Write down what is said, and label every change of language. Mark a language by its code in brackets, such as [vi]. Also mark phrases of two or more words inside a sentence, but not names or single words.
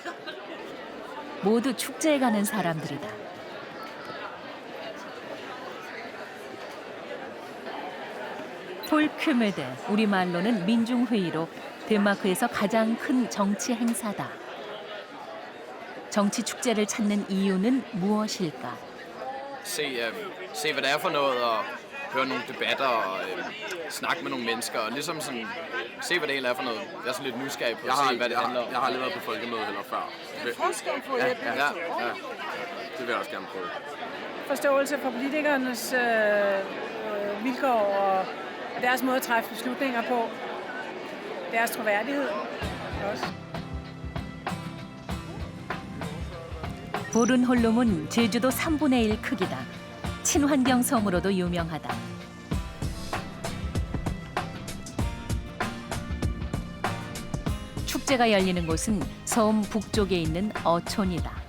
[ko] 모두 축제에 가는 사람들이다. 폴크메드, 우리말로는 민중회의로 덴마크에서 가장 큰 정치 행사다. 정치 축제를 찾는 이유는 무엇일까? [da] Se hvad det er for noget og høre nogle debatter og snakke med nogle mennesker og ligesom sådan se hvad det hele er for noget. Jeg er sådan lidt nysgerrig på at se hvad det handler om. Jeg har aldrig været på folkemøde heller før. Det er forskel på ja. Det vil jeg også gerne prøve. Forståelse for politikernes vilkår og deres måde at træffe beslutninger på. Deres troværdighed også. [ko] 보른홀룸은 제주도 3분의 1 크기다. 친환경 섬으로도 유명하다. 축제가 열리는 곳은 섬 북쪽에 있는 어촌이다.